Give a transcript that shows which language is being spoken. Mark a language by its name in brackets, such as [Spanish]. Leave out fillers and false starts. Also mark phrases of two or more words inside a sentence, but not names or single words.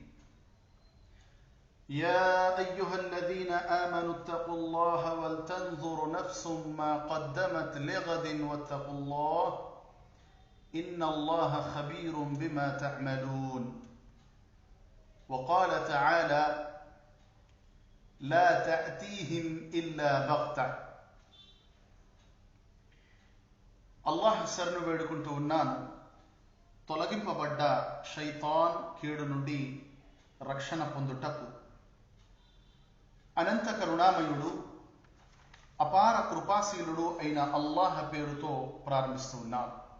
[Arabic] يا أيها الذين آمنوا اتقوا الله ولتنظر نفس ما قدمت لغد واتقوا الله إن الله خبير بما تعملون. وقال تعالى: لا تأتيهم إلا بغتة. [Telugu] అల్లాహ్ శరణు వేడుకుంటూ ఉన్నాను. తొలగింపబడ్డ షైతాన్ కీడు నుండి రక్షణ పొందుటకు అనంత కరుణామయుడు అపార కృపాశీలుడు అయిన అల్లాహ్ పేరుతో ప్రారంభిస్తూ ఉన్నాను.